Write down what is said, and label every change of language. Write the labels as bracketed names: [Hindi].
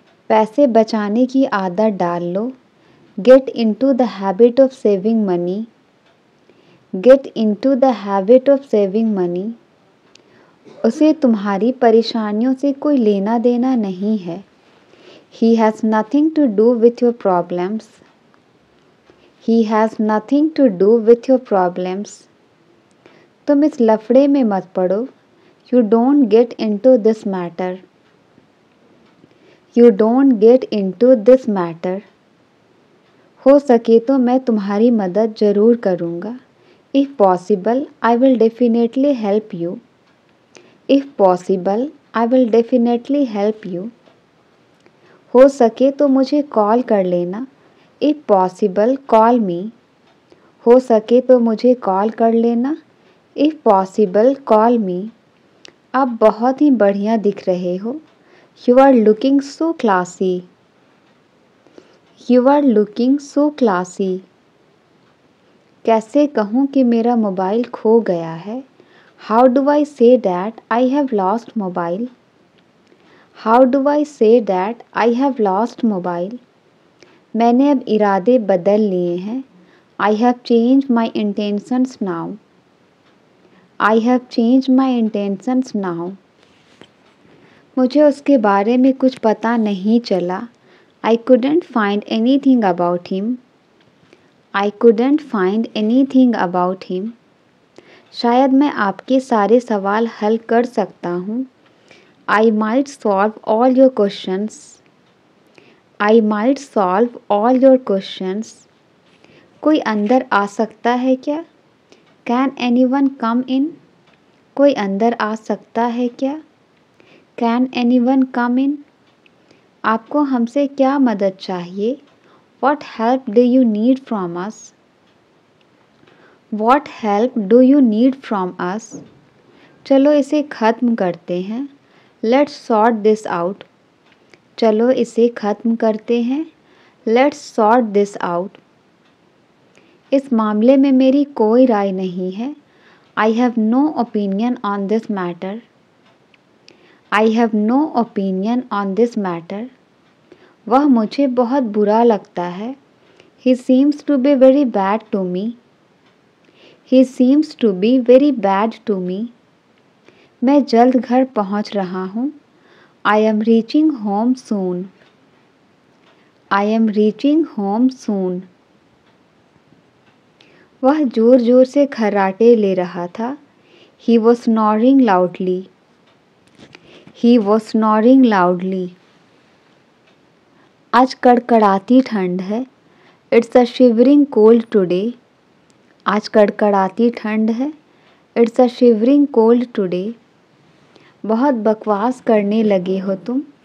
[Hindi] पैसे बचाने की आदत डाल लो। [English] Get into the habit of saving money. Get into the habit of saving money. [Hindi] उसे तुम्हारी परेशानियों से कोई लेना देना नहीं है। [English] He has nothing to do with your problems. He has nothing to do with your problems. [Hindi] तुम इस लफड़े में मत पड़ो। [English] You don't get into this matter. You don't get into this matter. [Hindi] हो सके तो मैं तुम्हारी मदद ज़रूर करूँगा। [English] If possible, I will definitely help you. If possible, I will definitely help you. [Hindi] हो सके तो मुझे कॉल कर लेना। [English] If possible, call me. [Hindi] हो सके तो मुझे कॉल कर लेना। [English] If possible, call me. [Hindi] आप बहुत ही बढ़िया दिख रहे हो। [English] You are looking so classy. You are looking so classy. [Hindi] कैसे कहूँ कि मेरा मोबाइल खो गया है? [English] How do I say that I have lost mobile? How do I say that I have lost mobile? [Hindi] मैंने अब इरादे बदल लिए हैं। [English] I have changed my intentions now. I have changed my intentions now. [Hindi] मुझे उसके बारे में कुछ पता नहीं चला। [English] I couldn't find anything about him. I couldn't find anything about him. [Hindi] शायद मैं आपके सारे सवाल हल कर सकता हूँ। [English] I might solve all your questions. I might solve all your questions. [Hindi] कोई अंदर आ सकता है क्या? [English] Can anyone come in? [Hindi] कोई अंदर आ सकता है क्या? [English] Can anyone come in? [Hindi] आपको हमसे क्या मदद चाहिए? [English] What help do you need from us? What help do you need from us? [Hindi] चलो इसे ख़त्म करते हैं। [English] Let's sort this out. [Hindi] चलो इसे ख़त्म करते हैं। [English] Let's sort this out. [Hindi] इस मामले में मेरी कोई राय नहीं है। [English] I have no opinion on this matter. I have no opinion on this matter. [Hindi] वह मुझे बहुत बुरा लगता है। [English] He seems to be very bad to me. He seems to be very bad to me. [Hindi] मैं जल्द घर पहुंच रहा हूँ। [English] I am reaching home soon. I am reaching home soon. [Hindi] वह ज़ोर ज़ोर से खर्राटे ले रहा था। [English] He was snoring loudly. He was snoring loudly. [Hindi] आज कड़कड़ाती ठंड है। [English] It's a shivering cold today. [Hindi] आज कड़कड़ाती ठंड है। [English] It's a shivering cold today. [Hindi] बहुत बकवास करने लगे हो तुम।